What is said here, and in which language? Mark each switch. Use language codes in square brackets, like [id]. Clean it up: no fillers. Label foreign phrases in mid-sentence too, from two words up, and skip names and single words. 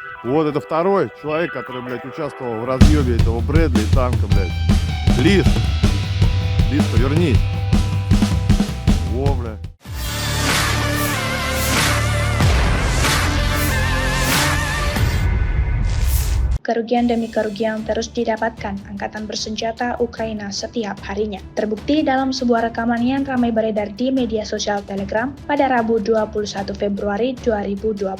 [ru] Вот это второй человек, который, блядь, участвовал в разъебе этого Брэдли и танка, блядь. Лис. Лис, повернись. Во, блядь. [id] Kerugian demi kerugian terus didapatkan angkatan bersenjata Ukraina setiap harinya. Terbukti dalam sebuah rekaman yang ramai beredar di media sosial Telegram pada Rabu 21 Februari 2024.